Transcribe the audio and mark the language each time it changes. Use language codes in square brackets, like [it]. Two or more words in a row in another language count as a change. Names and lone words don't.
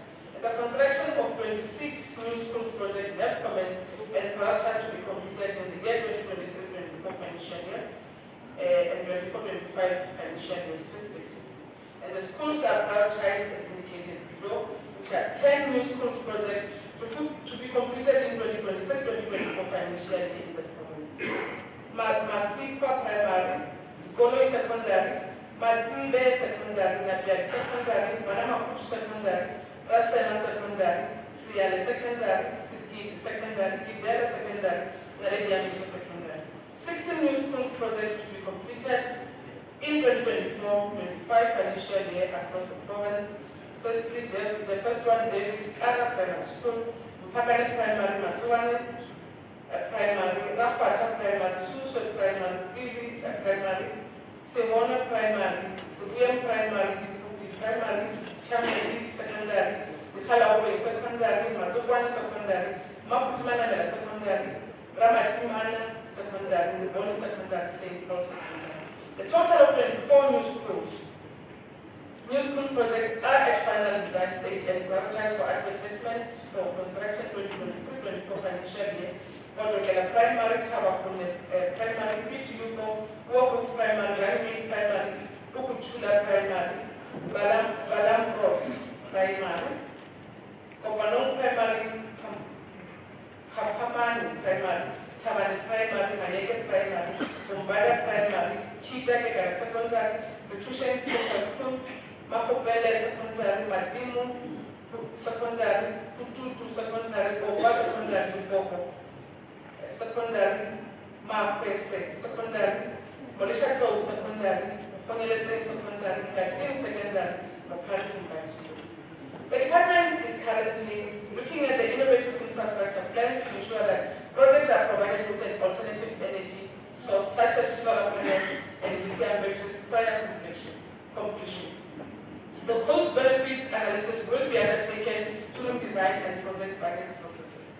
[en] The construction of 26 new schools projects have commenced and prioritized to be completed in the year 2023-24 financial year and 24-25 financial years respectively. And the schools are prioritized as indicated below, which are 10 new schools projects to be completed in 2023-2024 financial year in the province. Masikwa Primary, Goloi Secondary, Matimbe Secondary, Nabiak Secondary, Manamakutu Secondary, Rasena Secondary, Siale Secondary, Sikiti Secondary, Kidera Secondary, Narediamiso Secondary. 16 new schools projects to be completed in 2024-25 financial year across the province. Firstly, the first one, Davis Ara Primary School, Mpagani Primary, Matsuane Primary, Rapata Primary, Suso Primary, Vivi Primary, Simone Primary, Sibuyan Primary, Puti Primary, Chamedi Secondary, Kalawe Secondary, Matsuane Secondary, Maputimana Secondary, Ramatimana Secondary, Boni Secondary, St. Paul Secondary. The total of 24 new school projects are at final design stage and prioritized for advertisement for construction 2023-24 financial year. Modokela Primary, Tabakune Primary, Pituko, Wohu Primary, Rami Primary, Ukutula Primary, Balam Cross Primary, Kopanong Primary, Kapamani Primary, Tamani Primary, Mayeke Primary, Fumbada Primary, Chita Kegara Secondary, Nutrition Special School, Mahopele Secondary, Madimu Secondary, Pututu Secondary, Oba Secondary, Limpopo Secondary, Mapese Secondary, Molishako Secondary, Ponelete Secondary, Gatin Secondary, Mapari Combined School. The department is currently looking at the innovative infrastructure plans to ensure that projects are provided with an alternative energy source such as solar panels and lithium batteries prior completion. The cost-benefit analysis will be undertaken during design and project budget processes.